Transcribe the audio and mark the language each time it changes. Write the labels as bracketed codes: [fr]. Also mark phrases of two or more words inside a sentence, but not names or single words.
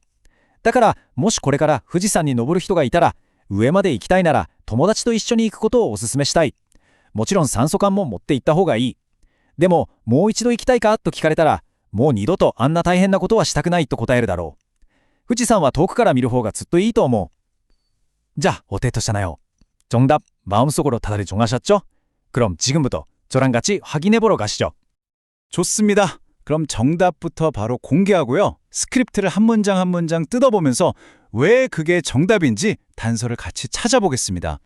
[ja] だから、もしこれから富士山に登る人がいたら、上まで行きたいなら友達と一緒に行くことをお勧めしたい。もちろん酸素缶も持って行った方がいい。でも、もう一度行きたいかと聞かれたら、もう二度とあんな大変なことはしたくないと答えるだろう。富士山は遠くから見る方がずっといいと思う。 [ko] 자, 어땠었나요? 정답 마음속으로 다들 정하셨죠? 그럼 지금부터 저랑 같이 확인해보러 가시죠. 좋습니다. 그럼 정답부터 바로 공개하고요. 스크립트를 한 문장 한 문장 뜯어보면서 왜 그게 정답인지 단서를 같이 찾아보겠습니다.